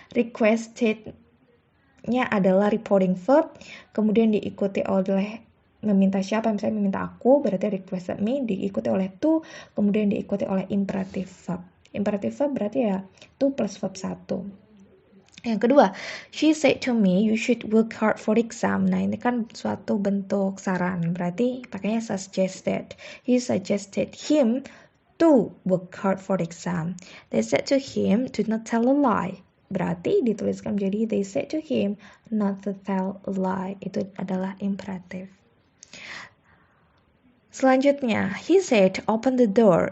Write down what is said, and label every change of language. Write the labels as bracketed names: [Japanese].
[Indonesian] Requested adalah reporting verb, kemudian diikuti oleh meminta siapa, misalnya meminta aku, berarti [English] requested me, [Indonesian] diikuti oleh to, kemudian diikuti oleh imperative verb. Imperative verb berarti ya to plus verb 1. Yang kedua, [English] she said to me, "You should work hard for exam." [Indonesian] Nah, ini kan suatu bentuk saran, berarti pakainya suggested. [English] He suggested him to work hard for exam. They said to him, "Do not tell a lie." [Indonesian] Berarti dituliskan menjadi [English] they said to him not to tell a lie. [Indonesian] Itu adalah imperatif. Selanjutnya, [English] he said open the door.